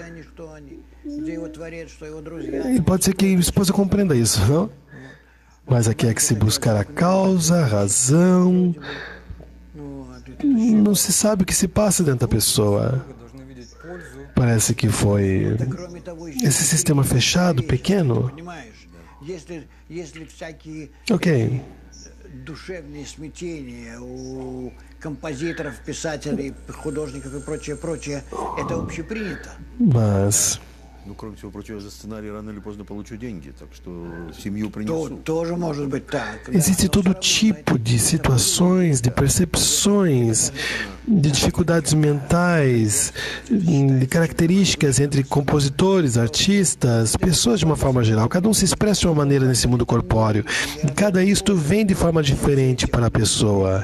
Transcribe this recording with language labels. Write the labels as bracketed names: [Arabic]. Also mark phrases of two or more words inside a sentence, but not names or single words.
[Portuguese] E pode ser que a esposa compreenda isso, não? Mas aqui é que se buscar a causa, a razão. Não se sabe o que se passa dentro da pessoa. Parece que foi esse sistema fechado, pequeno. Ok. [Russian] Душевные смятения у композиторов, писателей, художников и прочее, это общепринято. [Portuguese] Mas [Russian] Ну, кроме всего прочего, за сценарий рано или поздно получу деньги, так что семью принесу. Тоже может быть так. [Portuguese] Existe todo tipo de situações, de percepções, de dificuldades mentais, de características entre compositores, artistas, pessoas de uma forma geral. Cada um se expressa de uma maneira nesse mundo corpóreo. E cada isto vem de forma diferente para a pessoa.